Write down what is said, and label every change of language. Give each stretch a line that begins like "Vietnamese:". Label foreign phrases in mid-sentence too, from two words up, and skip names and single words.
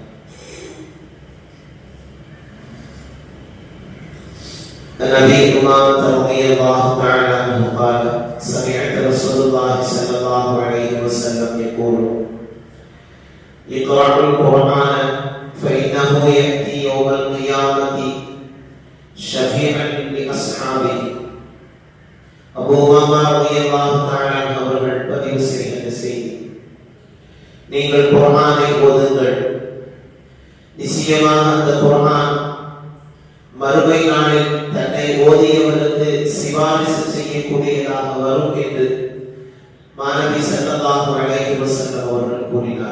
Arabic: عن أبي أمامة رضي الله تعالى عنه قال سمعت رسول الله صلى الله عليه وسلم يقول اقرأوا القرآن فإنه يأتي يوم القيامة شفيعا لأصحابه.
Tamil: அபூ உமாமா
Arabic: رضي الله تعالى
Tamil: அவர்கள் பதிவு செய்கிற செய்தி, நீங்கள் குர்ஆனை ஓதுங்கள், நிச்சயமாக அந்த குர்ஆன் மறுமை நாளில் தன்னை ஓதியவர்களுக்கு சிபாரிசு செய்யக்கூடியதாக வரும் என்று மாநபி
Arabic: صلى الله عليه وسلم
Tamil: அவர்கள் கூறினார்.